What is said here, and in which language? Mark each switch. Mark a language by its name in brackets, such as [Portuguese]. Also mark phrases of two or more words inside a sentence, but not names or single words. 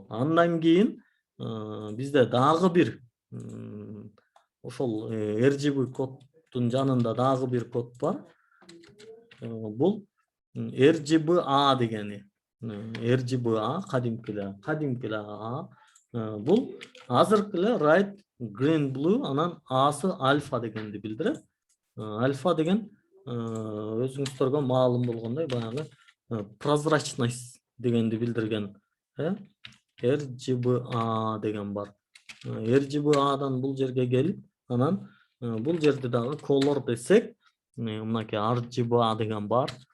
[Kyrgyz] Андан кийин бизде дагы бир ошол RGB коддун жанында дагы бир код бар. Бул RGBA дегени. RGBA кадимки эле A. Бул азыркы эле [English] right, green, blue, [Kyrgyz] анан A'сы альфа дегенди билдирет. Альфа деген өзүңүздөргө маалым болгондой баягы прозрачность дегенди билдирген. RGBA деген бар. RGBAдан бул жерге келип, анан бул жерде дагы color десек, мынакей RGBA деген бар.